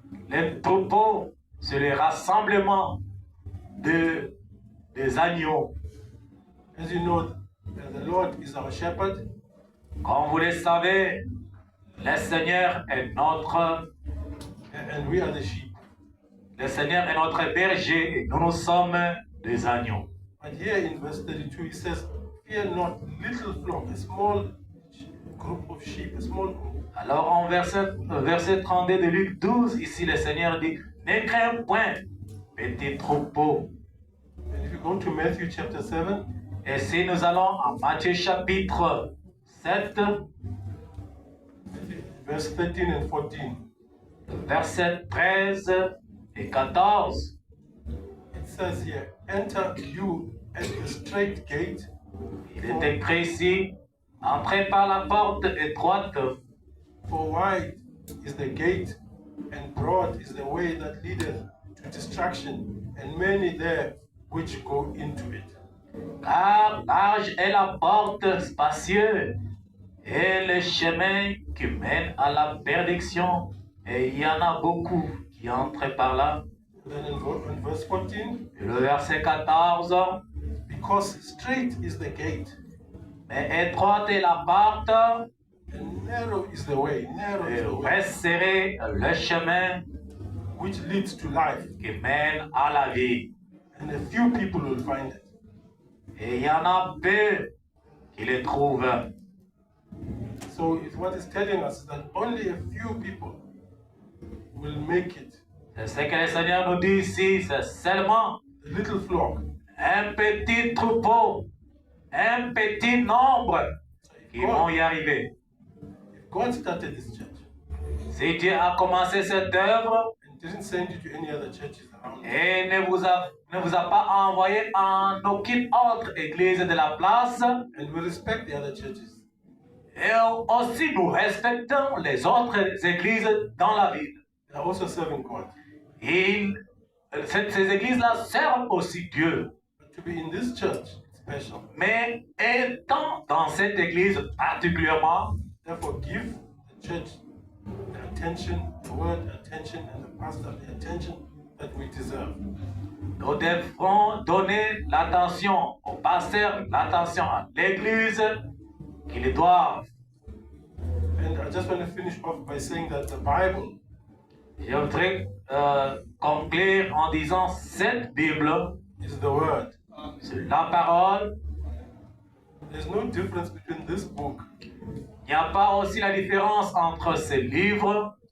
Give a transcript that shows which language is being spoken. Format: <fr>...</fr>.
<fr>Le troupeau, c'est le rassemblement des agneaux.</fr> <en>As you know, the Lord is our shepherd,</en> <fr>Comme vous le savez, le Seigneur est notre,</fr> <en>and we are the sheep.</en> <fr>le Seigneur est notre berger et nous sommes des agneaux.</fr> <en>But here in verse 32, it says, "Fear not, little flock," a small group of sheep, a small group.</en> <fr>Alors en verset 32 de Luc 12, ici le Seigneur dit, ne crains point, petit troupeau.</fr> <en>And if you go to Matthew chapter 7,</en> <fr>Et si nous allons en Matthieu chapitre 7,</fr> <en>verse 13 and 14,</en> <fr>verset 13 et 14,</fr> <en>it says here, "Enter you at the straight gate,</en> <fr>il est écrit ici, entrez par la porte étroite,</fr> <en>for wide is the gate, and broad is the way that leadeth to destruction, and many there which go into it."</en> <fr>car large est la porte spacieuse et le chemin qui mène à la perdition, et il y en a beaucoup qui entrent par là.</fr> <en>Then in verse 14,</en> <fr>Et le verset 14,</fr> <en>"Because straight is the gate,</en> <fr>mais étroite est la porte,</fr> <en>and narrow is the way,</en> <fr>et resserré le chemin</fr> <en>which leads to life,</en> <fr>qui mène à la vie.</fr> <en>and a few people will find it."</en> <fr>Et il y en a peu qui le trouvent.</fr> <en>So what it's telling us is that only a few people will make it.</en> <fr>C'est ce que le Seigneur nous dit ici, c'est seulement</fr> <en>The little flock.</en> <fr>un petit troupeau, un petit nombre qui vont y arriver.</fr> <en>If God started this church</en> <fr>Si Dieu a commencé cette œuvre</fr> <en>and didn't send you to any other churches around,</en> <fr>et ne vous a pas envoyé en aucune autre église de la place,</fr> <en>and we respect the other churches,</en> <fr>et aussi nous respectons les autres églises dans la ville.</fr> <en>they are also serving God.</en> <fr>Ces églises-là servent aussi Dieu.</fr> <en>But to be in this church, it's special.</en> <fr>Mais étant dans cette église particulièrement,</fr> <en>Therefore, give the church the attention, the word attention, and the pastor the attention that we deserve.</en> <fr>nous devrons donner l'attention au pasteur, l'attention à l'église qu'ils doivent.</fr> <en>And I just want to finish off by saying that the Bible</en> <fr>Je voudrais conclure en disant cette Bible,</fr> <en>is the Word.</en> <fr>c'est la parole.</fr> <en>There's no difference between this book</en> <fr>Il n'y a pas aussi la différence entre ce livre</fr>